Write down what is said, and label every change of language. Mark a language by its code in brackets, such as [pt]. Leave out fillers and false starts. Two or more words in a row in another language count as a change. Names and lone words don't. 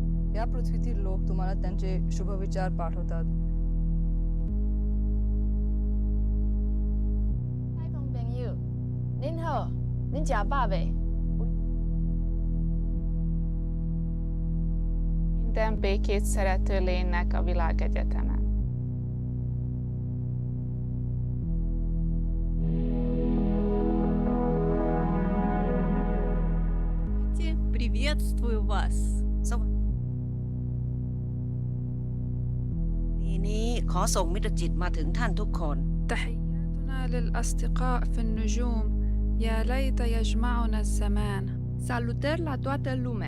[mr] या पृथ्वीतील लोक तुम्हाला त्यांचे शुभविचार पाठवतात. [hu] Minden békét szerető lénynek a világegyetemen. [ru] Приветствую вас. [th] นี้ขอส่งมิตรจิตมาถึงท่านทุกคน [ar] تحياتنا للأصدقاء في النجوم يا ليت يجمعنا الزمان. [ro] Salutări la toată lumea.